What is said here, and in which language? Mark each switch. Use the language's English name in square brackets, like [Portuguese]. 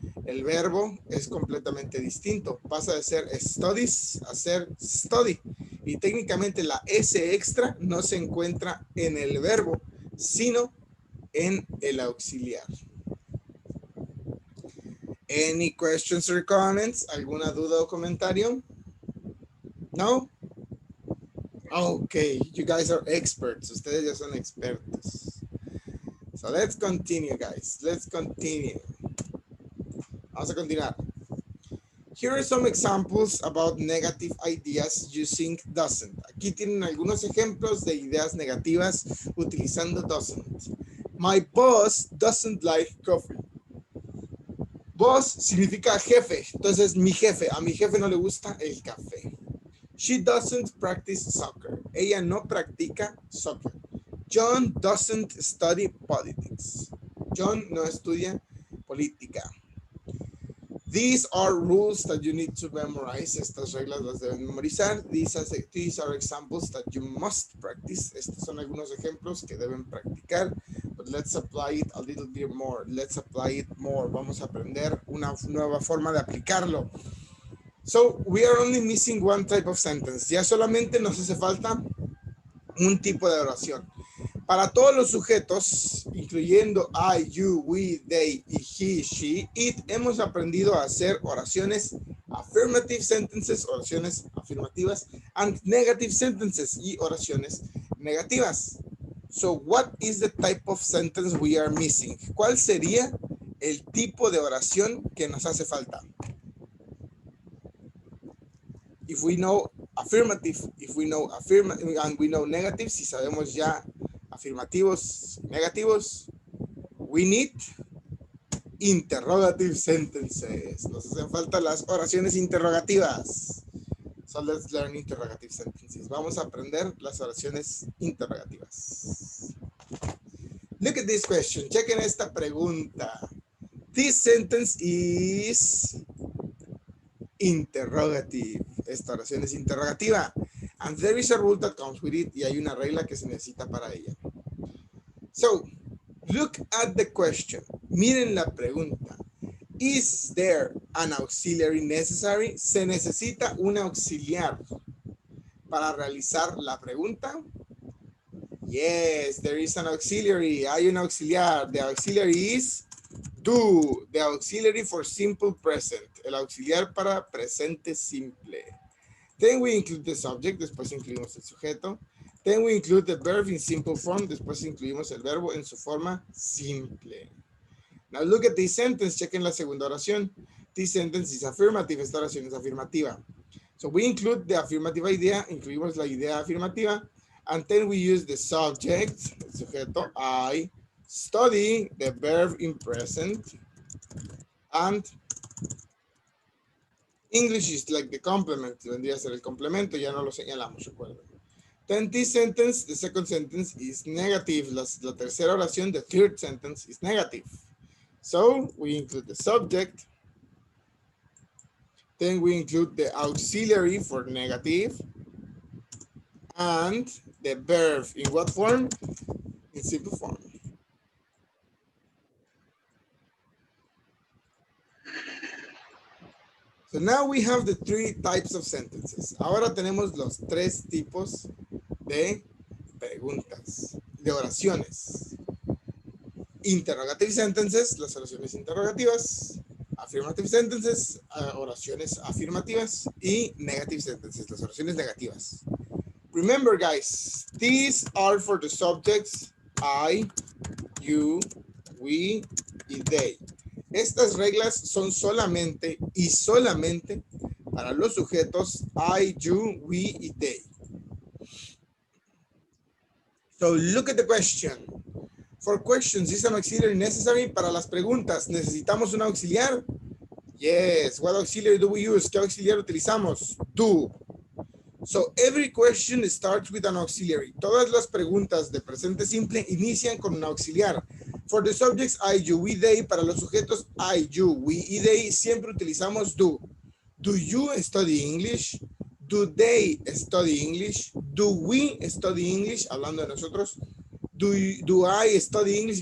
[Spanish] El verbo es completamente distinto. Pasa de ser studies a ser study. Y técnicamente la S extra no se encuentra en el verbo, sino en el auxiliar. [English] Any questions or comments? [Spanish] ¿Alguna duda o comentario? [English] No? Okay, you guys are experts. [Spanish] Ustedes ya son expertos. [English] So let's continue, guys. Let's continue. [Spanish] Vamos a continuar. [English] Here are some examples about negative ideas using doesn't. [Spanish] Aquí tienen algunos ejemplos de ideas negativas utilizando doesn't. [English] My boss doesn't like coffee. [Spanish] Boss significa jefe, entonces mi jefe, a mi jefe no le gusta el café. [English] She doesn't practice soccer. [Spanish] Ella no practica soccer. [English] John doesn't study politics. [Spanish] John no estudia política. [English] These are rules that you need to memorize. [Spanish] Estas reglas las deben memorizar. [English] These are examples that you must practice. [Spanish] Estos son algunos ejemplos que deben practicar. [English] But let's apply it a little bit more. Let's apply it more. [Spanish] Vamos a aprender una nueva forma de aplicarlo. [English] So, we are only missing one type of sentence. [Spanish] Ya solamente nos hace falta un tipo de oración. Para todos los sujetos, incluyendo I, you, we, they, y he, she, it, hemos aprendido a hacer oraciones [English] affirmative sentences, [Spanish] oraciones afirmativas, [English] and negative sentences, [Spanish] y oraciones negativas. [English] So, what is the type of sentence we are missing? [Spanish] ¿Cuál sería el tipo de oración que nos hace falta? [English] If we know affirmative, if we know affirmative, and we know negative, [Spanish] si sabemos ya afirmativos, negativos, [English] we need interrogative sentences. [Spanish] Nos hacen falta las oraciones interrogativas. [English] So let's learn interrogative sentences. [Spanish] Vamos a aprender las oraciones interrogativas. [English] Look at this question. [Spanish] Chequen esta pregunta. [English] This sentence is interrogative. [Spanish] Esta oración es interrogativa. [English] And there is a rule that comes with it. [Spanish] Y hay una regla que se necesita para ella. [English] So, look at the question. [Spanish] Miren la pregunta. [English] Is there an auxiliary necessary? [Spanish] ¿Se necesita un auxiliar para realizar la pregunta? [English] Yes, there is an auxiliary. [Spanish] Hay un auxiliar. [English] The auxiliary is do. The auxiliary for simple present. [Spanish] El auxiliar para presente simple. [English] Then we include the subject. [Spanish] Después incluimos el sujeto. [English] Then we include the verb in simple form. [Spanish] Después incluimos el verbo en su forma simple. [English] Now look at this sentence. [Spanish] Chequen la segunda oración. [English] This sentence is affirmative. [Spanish] Esta oración es afirmativa. [English] So we include the affirmative idea. [Spanish] Incluimos la idea afirmativa. [English] And then we use the subject, [Spanish] el sujeto, [English] I, study, the verb in present, and English is like the complement. [Spanish] Vendría a ser el complemento. Ya no lo señalamos, recuerden. [English] Then this sentence, the second sentence is negative. [Spanish] La tercera oración, [English] the third sentence is negative. So we include the subject, Then we include the auxiliary for negative and the verb in what form? In simple form. So now we have the three types of sentences. [Spanish] Ahora tenemos los tres tipos de preguntas, de oraciones. [English] Interrogative sentences, [Spanish] las oraciones interrogativas. [English] Affirmative sentences, [Spanish] oraciones afirmativas. Y [English] negative sentences, [Spanish] las oraciones negativas. [English] Remember, guys, these are for the subjects I, you, we y they. [Spanish] Estas reglas son solamente y solamente para los sujetos I, you, we y they. [English] So look at the question. For questions, is an auxiliary necessary? [Spanish] Para las preguntas, ¿necesitamos un auxiliar? [English] Yes. What auxiliary do we use? [Spanish] ¿Qué auxiliar utilizamos? [English] Do. So every question starts with an auxiliary. [Spanish] Todas las preguntas de presente simple inician con un auxiliar. [English] For the subjects I, you, we, they, [Spanish] para los sujetos I, you, we y they, siempre utilizamos do. [English] Do you study English? Do they study English? Do we study English? [Spanish] Hablando de nosotros. [English] Do I study English?